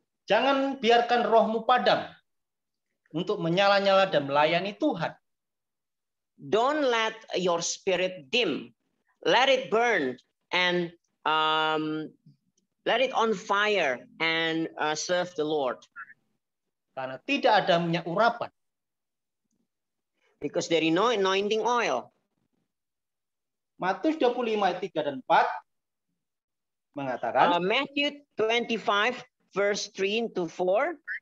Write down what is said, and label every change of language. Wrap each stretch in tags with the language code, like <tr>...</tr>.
<id>jangan biarkan rohmu padam untuk menyala-nyala dan melayani Tuhan.</id> <en>Don't let your spirit dim. Let it burn and let it on fire and serve the Lord.</en> <id>Karena tidak ada minyak urapan.</id> <en>Because there is no anointing oil.</en> <id>Matius 25 ayat 3 dan 4 mengatakan,</id> <en>Matthew 25 verse 3 to 4.</en>